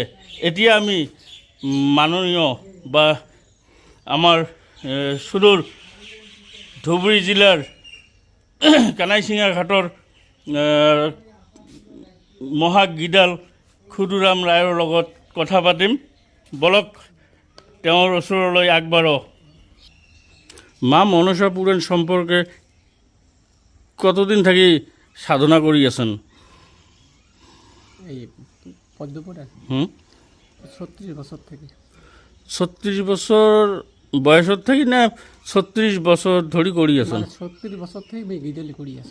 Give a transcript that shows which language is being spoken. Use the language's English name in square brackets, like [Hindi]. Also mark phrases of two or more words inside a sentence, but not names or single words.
[Assamese] এতিয়া আমি মাননীয় বা আমাৰ সুদূৰ ধুবুৰী জিলাৰ কানাইচিঙা ঘাটৰ মহাগীদাল ক্ষুদিৰাম ৰায়ৰ লগত কথা পাতিম। বলক তেওঁৰ ওচৰলৈ আগবাঢ়ো। মা মনসা পুৰাণ সম্পৰ্কে কতদিন থাকি সাধনা করি আছেন? [Rangpuri] এই পদ্মপুরে হুম 36 বছর থেকে। [Assamese] 36 বছর বয়সত থাকি না 36 বছর ধরি করি আছেন? [Rangpuri] মানে 36 বছর থেকে আমি গিদেলি করি আছি।